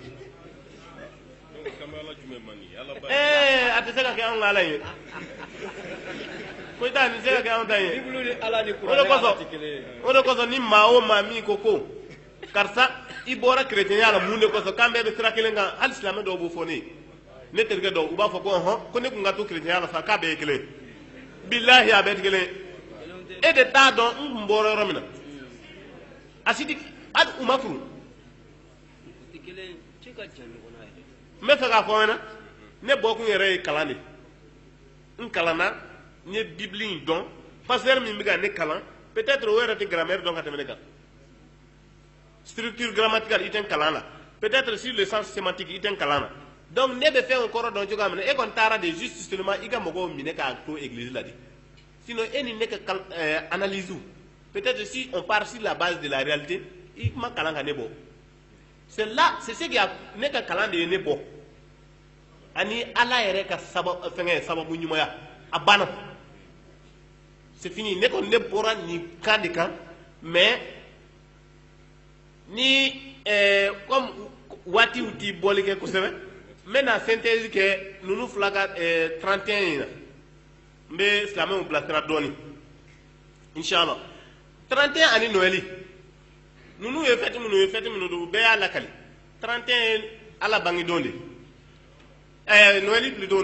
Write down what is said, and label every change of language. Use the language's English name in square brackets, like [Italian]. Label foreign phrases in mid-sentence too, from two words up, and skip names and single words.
[Bambara] ate se ka kɛ anw ka ala ye ko ita ni se ka kɛ anw ta ye o de kosɔn ni maa o maa min ko karisa i bɔra chrétienya la mun de kosɔn k'an bɛɛ bɛ sira kelen kan hali silamɛ dɔw b'o fɔ ne terikɛ dɔw u b'a fɔ ko ne kun ka to chrétienya la sa k'a bɛɛ ye kelen bilahi a bɛɛ tɛ kelen e de t'a dɔn n kun bɔra yɔrɔ min na a si hali u ma furu n bɛ fɛ k'a fɔ ɲɛna ne bɔkun yɛrɛ ye kalan de n kalanna n ye bibili in dɔn pasteur min bɛ ka ne kalan peut-être o yɛrɛ tɛ grammaire dɔn ka tɛmɛ ne kan [French] structure grammaticale [Bambara] i tɛ n kalan la [French] peut-être sur le sens sémantique [Bambara] i tɛ n kalan na donc ne bɛ fɛn o kɔrɔ dɔn cogoya min na e kɔni taara de [French] juste seulement [Bambara] i ka mɔgɔw minɛ k'a to église la de sinon e ni ne ka [French] analyse peut-être si on part sur la base de la réalité [Bambara] i ma kalan ka ne bɔ [French] c'est là c'est ce qui a [Bambara] ne ka kalan de ye ne bɔ ani ala yɛrɛ ka fɛngɛ sababu ɲumanya a banna [French] c'est fini [Bambara] ne kɔni ne bɔra nin cas de kan mais ni comme waatiw ti bɔli kɛ kosɛbɛ n bɛ na synthèse kɛ ninnu fila ka 31 in na n bɛ silamɛw bilasira dɔɔnin inshallah 31 ani noël ninnu ye fête minnu don u bɛɛ y'a lakali 31 ala bangedon de [French] Noël plutôt